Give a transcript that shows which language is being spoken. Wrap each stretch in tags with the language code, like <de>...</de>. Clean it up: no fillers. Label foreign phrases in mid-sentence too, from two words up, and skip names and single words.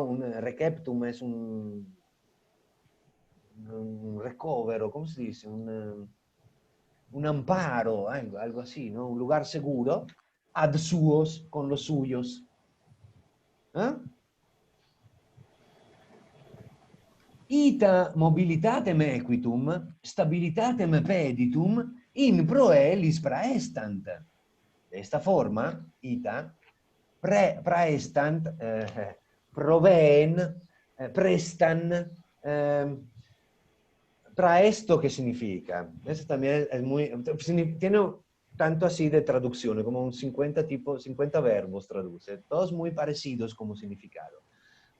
<es>Un receptum es un recovero, ¿cómo se dice? Un amparo, algo así, ¿no? Un lugar seguro,</es> <la>ad suos,</la> <es>con los suyos. ¿Eh?</es> <la>Ita mobilitatem equitum, stabilitatem peditum, in proelis praestant.</la> <es>De esta forma, ita, praestant, proveen, prestan, praesto, ¿qué significa? Eso también es muy, tiene tanto así de traducción, como un 50 verbos traduce, todos muy parecidos como significado.</es>